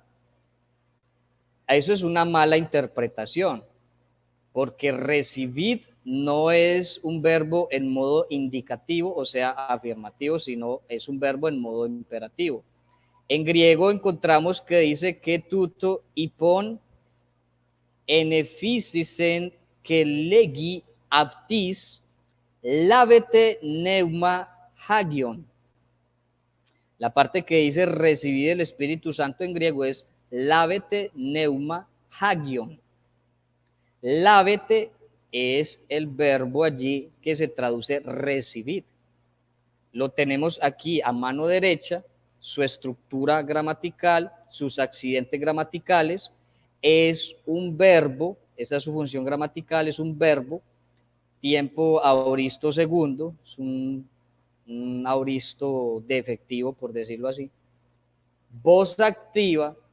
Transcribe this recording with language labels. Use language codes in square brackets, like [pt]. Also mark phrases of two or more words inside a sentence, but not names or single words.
[es] Eso es una mala interpretación, porque recibir no es un verbo en modo indicativo, o sea, afirmativo, sino es un verbo en modo imperativo. En griego encontramos que dice que [el] τοῦτο εἰπὼν ἐνεφύσησεν καὶ λέγει αὐτοῖς λάβετε πνεῦμα ἅγιον. [es] La parte que dice recibir el Espíritu Santo en griego es [el] λάβετε πνεῦμα ἅγιον. [es] Lavete es el verbo allí que se traduce recibir. Lo tenemos aquí a mano derecha, su estructura gramatical, sus accidentes gramaticales, es un verbo, esa es su función gramatical, es un verbo, tiempo aoristo segundo, es un aoristo defectivo, por decirlo así, voz activa,